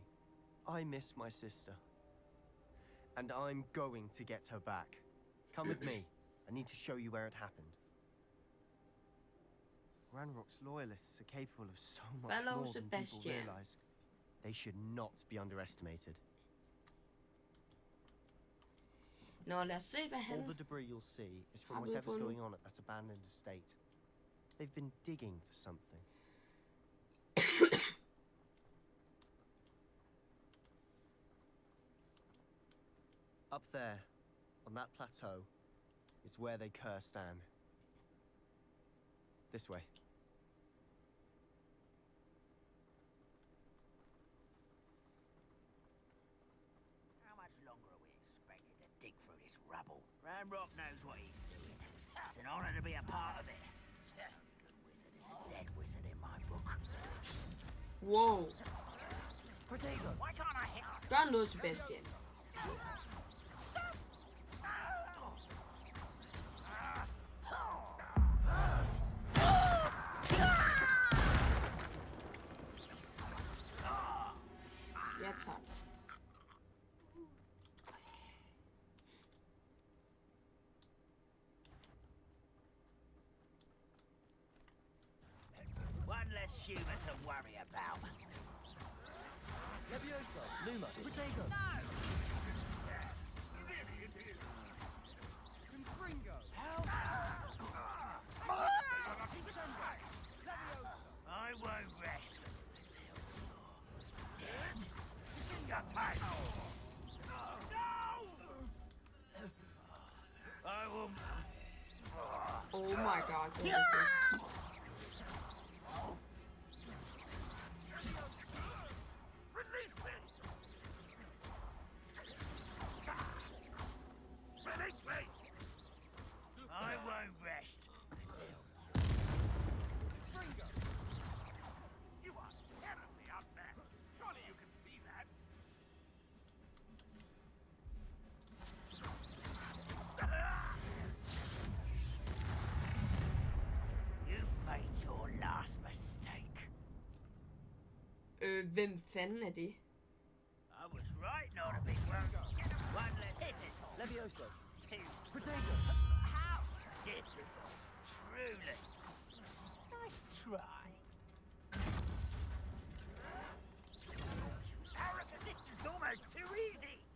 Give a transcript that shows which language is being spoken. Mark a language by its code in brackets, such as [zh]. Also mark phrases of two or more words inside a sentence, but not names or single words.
[en] I miss my sister. And I'm going to get her back. Come with me. I need to show you where it happened. Ranrock's loyalists are capable of so much Fellow more than people Sebastian. realize. They should not be underestimated. [da] Nå, lad os se, hvad han... [en] All the debris you'll see is from [da] Har vi [en] whatever's [da] fundet? [en] going on at that abandoned estate. They've been digging for something. Up there, on that plateau, is where they cursed Anne. This way. How much longer are we expected to dig through this rubble? Ranrock knows what he's doing. It's an honor to be a part of it. A good wizard is a dead wizard in my book. Wow. Protego, why can't I hit? [da] Gør noget, Sebastian. Ja, tak. [en] One less humour to worry about. Leviosa, Luma, Protego. Confringo. I won't rest until you're dead. Finger tight. No! I will. Oh my god. [da] Det er det. [en] Release me! Release me! I won't rest until. Fringo! You are terribly outmatched. Surely you can see that. You've made your last mistake. [da] Hvem fanden er det? [en] I was right not to be worried. One less hit it. Leviosa. Two. Protego. How pitiful. Truly. Nice try. Arrogant, this is almost too easy.